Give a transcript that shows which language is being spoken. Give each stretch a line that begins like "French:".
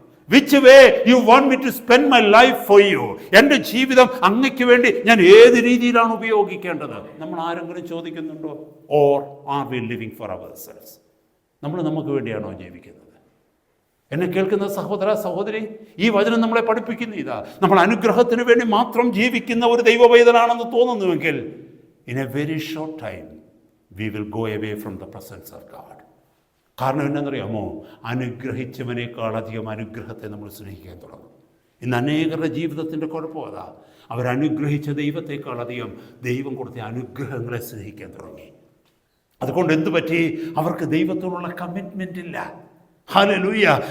English: Which way you want me to spend my life for you?
Malayalam: എൻ്റെ ജീവിതം അങ്ങയ്ക്ക് വേണ്ടി ഞാൻ ഏത് രീതിയിലാണ് ഉപയോഗിക്കേണ്ടത്? നമ്മൾ ആരെങ്കിലും ചോദിക്കുന്നുണ്ടോ?
English: Or are we living for ourselves?
Malayalam: നമ്മൾ നമുക്ക് വേണ്ടിയാണോ ജീവിക്കുന്നത്? എന്നെ കേൾക്കുന്ന സഹോദര സഹോദരി, ഈ വചനം നമ്മളെ പഠിപ്പിക്കുന്ന ഇതാ. നമ്മൾ അനുഗ്രഹത്തിന് വേണ്ടി മാത്രം ജീവിക്കുന്ന ഒരു ദൈവവേദനാണെന്ന് തോന്നുന്നുവെങ്കിൽ
English: in a very short time we will go away from the presence of God.
Malayalam: കാരണം എന്നറിയാമോ, അനുഗ്രഹിച്ചവനേക്കാൾ അധികം അനുഗ്രഹത്തെ നമ്മൾ സ്നേഹിക്കാൻ തുടങ്ങും. ഇന്ന് അനേകരുടെ ജീവിതത്തിൻ്റെ കുഴപ്പം അതാ. അവരനുഗ്രഹിച്ച ദൈവത്തെക്കാൾ അധികം ദൈവം കൊടുത്ത അനുഗ്രഹങ്ങളെ സ്നേഹിക്കാൻ തുടങ്ങി. അതുകൊണ്ട് എന്തു പറ്റി? അവർക്ക് ദൈവത്തോടുള്ള കമ്മിറ്റ്മെൻ്റ് ഇല്ല. ഹല്ലേലൂയ.